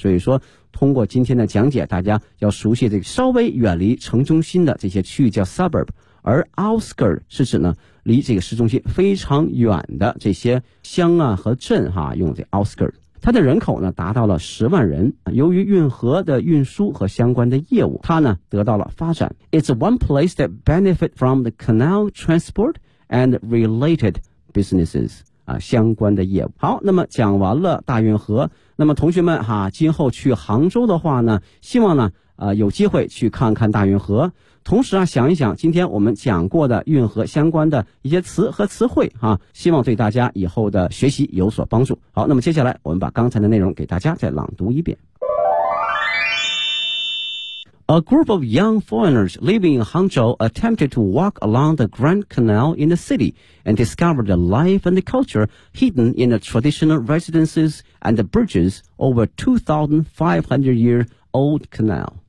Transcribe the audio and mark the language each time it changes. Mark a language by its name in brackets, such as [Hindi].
[Chinese] 所以说通过今天的讲解，大家要熟悉这个稍微远离城中心的这些区域叫 suburb， 而 outskirt 是指呢离这个市中心非常远的这些乡啊和镇哈、啊，用这 outskirt。它的人口呢达到了10万人，由于运河的运输和相关的业务，它呢得到了发展。 [English] It's one place that benefit from the canal transport and related businesses [Chinese] 啊，相关的业务。好，那么讲完了大运河，那么同学们哈、啊，今后去杭州的话呢，希望呢有机会去看看大运河，同时啊想一想今天我们讲过的运河相关的一些词和词汇啊，希望对大家以后的学习有所帮助。好，那么接下来我们把刚才的内容给大家再朗读一遍。 [English] A group of young foreigners living in Hangzhou attempted to walk along the Grand Canal in the city and discovered the life and the culture hidden in the traditional residences and the bridges over 2,500 year old canal.